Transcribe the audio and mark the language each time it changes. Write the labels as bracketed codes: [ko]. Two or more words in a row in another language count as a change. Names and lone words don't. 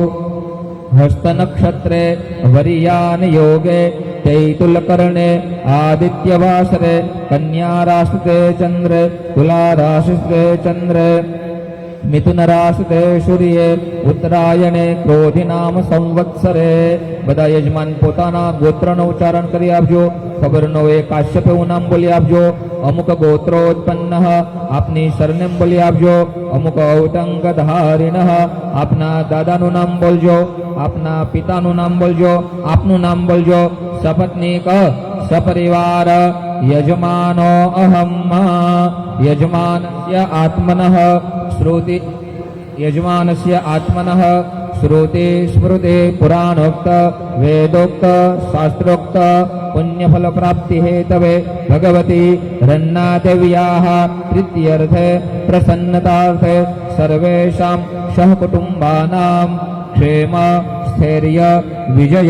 [sa] हस्तनक्षत्रे वरियान योगे तैतुलकर्णे आदित्यवासरे कन्याराशिते चंद्रे तुलाराशिते चंद्रे मिथुनराशिते सूर्ये उत्तरायणे क्रोधिनाम संवत्सरे [gu] બધા યજમાન પોતાના ગોત્રનો ઉચ્ચારણ કરી આપજો. ખબરનો એ કાશ્યપ એવું નામ બોલી આપજો. [sa] અમુક ગોત્રોત્પન્ન [gu] આપની સરનેમ બોલી આપજો. અમુક ઔટંક ધારિણ આપના દાદાનું નામ બોલજો. આપના પિતાનું નામ બોલજો. આપનું નામ બોલજો. સપત્નીક સપરિવાર યજમાનો [sa] અહમ યજમાનસ્ય આત્મનઃ શ્રુતિ યજમાનસ્ય આત્મનઃ श्रुति स्मृति पुराणोक्त वेदोक्त शास्त्रोक्त पुण्यफल प्राप्ति हेतवे भगवती रन्नादेव्याः प्रीत्यर्थे प्रसन्नतार्थे सर्वेषां सहकुटुम्बानां क्षेम स्थैर्य विजय